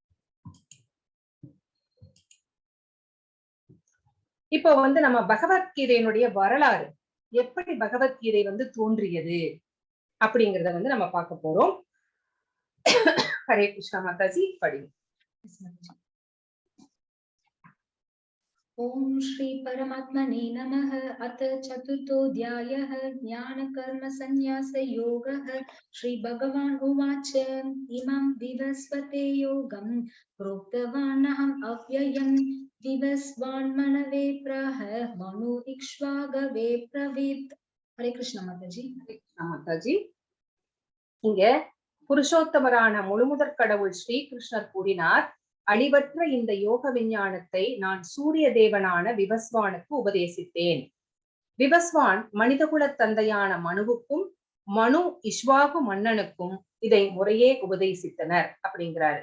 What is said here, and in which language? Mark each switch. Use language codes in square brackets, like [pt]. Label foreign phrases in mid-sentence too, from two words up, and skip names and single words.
[ta] இப்போ நம்ம பகவத்கீதையினுடைய வரலாறு, எப்படி பகவத்கீதை தோன்றியது அப்படிங்கறத நம்ம பார்க்க போறோம். [sa] हरे कृष्ण [ta] மாதாஜி, படி. [sa] ओम श्री परमात्मने नमः। अथ चतुर्थोऽध्यायः ज्ञानकर्म संन्यास योगः। श्री भगवान् उवाच इमं विवस्वते योगं प्रोक्तवानहम् अव्ययम् विवस्वान् मनवे प्राह मनु इक्ष्वागवे ब्रवीत्। हरे कृष्ण माताजी. हरे कृष्ण माताजी. [ta] இங்க புருஷோத்தமரான முழுமுதற் கடவுள் ஸ்ரீ கிருஷ்ணர் கூறினார், அழிவற்ற இந்த யோக விஞ்ஞானத்தை நான் சூரிய தேவனான விவஸ்வானுக்கு உபதேசித்தேன். விவஸ்வான் மனிதகுல தந்தையான மனுவுக்கும் மனு இஷ்வாகு மன்னனுக்கும் இதை முறையே உபதேசித்தனர் அப்படிங்கிறாரு.